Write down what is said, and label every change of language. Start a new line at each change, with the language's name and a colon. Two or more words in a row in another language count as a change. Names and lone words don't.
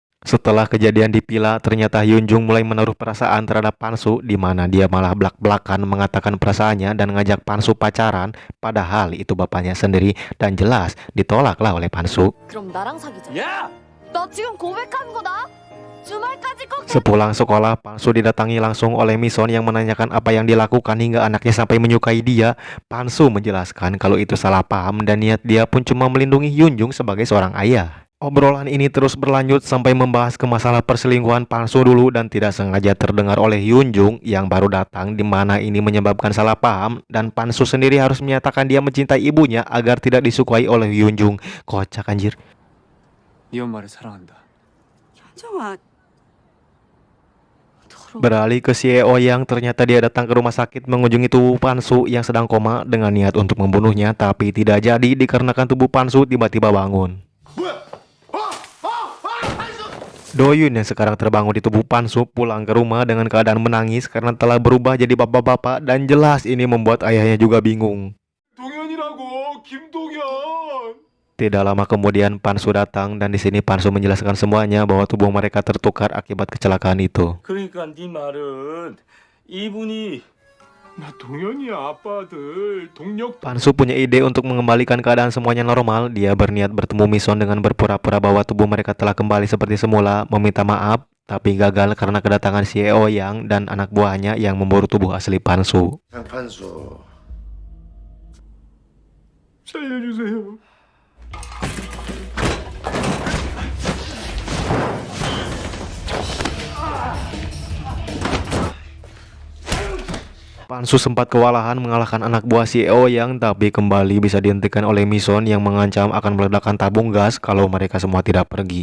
Indonesian: Setelah kejadian di Pila, ternyata Hyunjung mulai menaruh perasaan terhadap Pansu, di mana dia malah belak-belakan mengatakan perasaannya dan ngajak Pansu pacaran, padahal itu bapaknya sendiri dan jelas ditolaklah oleh Pansu.
Korean: 그럼 나랑 사귀자. 야! 나 지금 고백한 거다. 주말까지 꼭.
Indonesian: Sepulang sekolah, Pansu didatangi langsung oleh Mison yang menanyakan apa yang dilakukan hingga anaknya sampai menyukai dia. Pansu menjelaskan kalau itu salah paham dan niat dia pun cuma melindungi Hyunjung sebagai seorang ayah. Obrolan ini terus berlanjut sampai membahas ke masalah perselingkuhan Pansu dulu dan tidak sengaja terdengar oleh Hyunjung yang baru datang, di mana ini menyebabkan salah paham dan Pansu sendiri harus menyatakan dia mencintai ibunya agar tidak disukai oleh Hyunjung. Kocak anjir.
Korean: 네 엄마를 사랑한다. 현정아,
Indonesian: Beralih ke CEO yang ternyata dia datang ke rumah sakit mengunjungi tubuh Pansu yang sedang koma dengan niat untuk membunuhnya, tapi tidak jadi dikarenakan tubuh Pansu tiba-tiba bangun. Doyun yang sekarang terbangun di tubuh Pansu pulang ke rumah dengan keadaan menangis karena telah berubah jadi bapak-bapak dan jelas ini membuat ayahnya juga bingung.
Korean: 동현이라고 김동현.
Indonesian: Tidak lama kemudian Pansu datang dan di sini Pansu menjelaskan semuanya bahwa tubuh mereka tertukar akibat kecelakaan itu.
Korean: 그러니까 네 말은 이분이 나 동현이 아빠들 동력
Indonesian: Pansu punya ide untuk mengembalikan keadaan semuanya normal. Dia berniat bertemu Mison dengan berpura-pura bahwa tubuh mereka telah kembali seperti semula, meminta maaf, tapi gagal karena kedatangan CEO Yang dan anak buahnya yang memburu tubuh asli Pansu.
Korean: 장판수 살려주세요.
Indonesian: Pansu sempat kewalahan mengalahkan anak buah CEO Yang, tapi kembali bisa dihentikan oleh Mison yang mengancam akan meledakkan tabung gas kalau mereka semua tidak pergi.